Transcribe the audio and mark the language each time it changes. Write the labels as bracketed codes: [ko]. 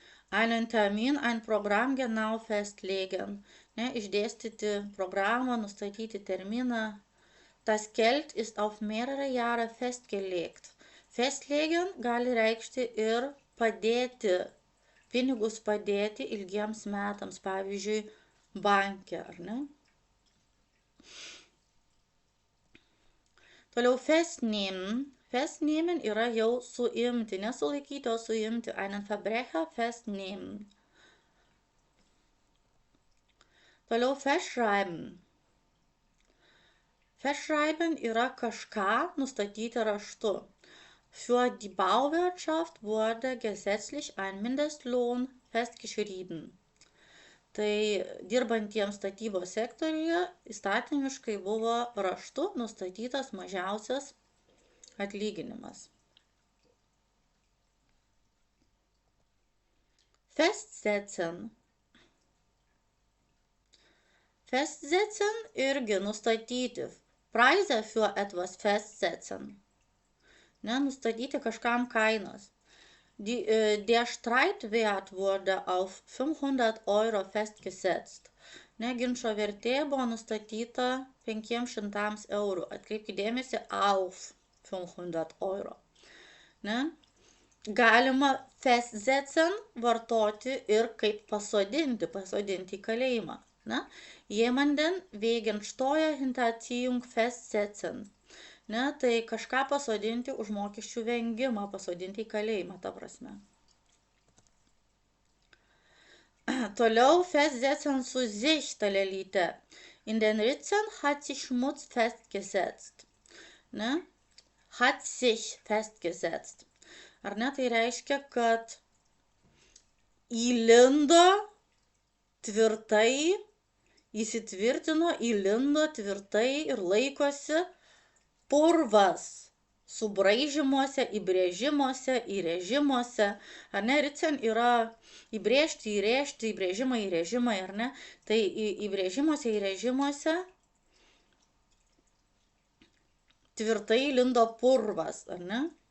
[de] Einen Termin, ein Programm genau festlegen. [lt] Ne, išdėstyti programą, nustatyti terminą. [de] Das Geld ist auf mehrere Jahre festgelegt. [lt] Festlegen gali reikšti ir padėti, pinigus padėti ilgiems metams, pavyzdžiui, banke, ar ne? Toliau festnehmen. Festnehmen yra jau suimti, nesulaikyti, o suimti. [de] Einen Verbrecher festnehmen. [lt] Toliau festschreiben. Festschreiben yra kažką nustatyti raštu. [de] Für die Bauwirtschaft wurde gesetzlich ein Mindestlohn festgeschrieben. [lt] Tai dirbantiems statybos sektoriuje įstatymiškai buvo raštu nustatytas mažiausias atlyginimas. [de] Festsetzen. [lt] Festsetzen irgi nustatyti. [de] Preise für etwas festsetzen. [lt] Ne, nustatyti kažkam kainas. [de] Der Streitwert wurde auf 500 € festgesetzt. [lt] Ne, ginčo vertė buvo nustatyta 500 €. Atkreipkite dėmesį, [de] auf 500 €. [lt] Ne? Galima festsetzen vartoti ir kaip pasodinti į kalėjimą. Ne? [de] Jemanden wegen Steuerhinterziehung festsetzen. [lt] Ne, tai kažką pasodinti už mokesčių vengimą, pasodinti į kalėjimą, ta prasme. Toliau [de] festsetzen zu sich [lt] dalelytė. [de] In den Ritzen hat sich Schmutz festgesetzt. [lt] Ne? [de] Hat sich festgesetzt. [lt] Ar ne, tai reiškia, kad įlindo tvirtai, įsitvirtino, įlindo tvirtai ir laikosi purvas subraižymuose, įbrėžimuose, įrėžimuose, ar ne, ricen yra įbrėžti, įrėžti, įbrėžimai, įrėžimai, ar ne, tai įbrėžimuose, įrėžimuose tvirtai lindo purvas, ar ne.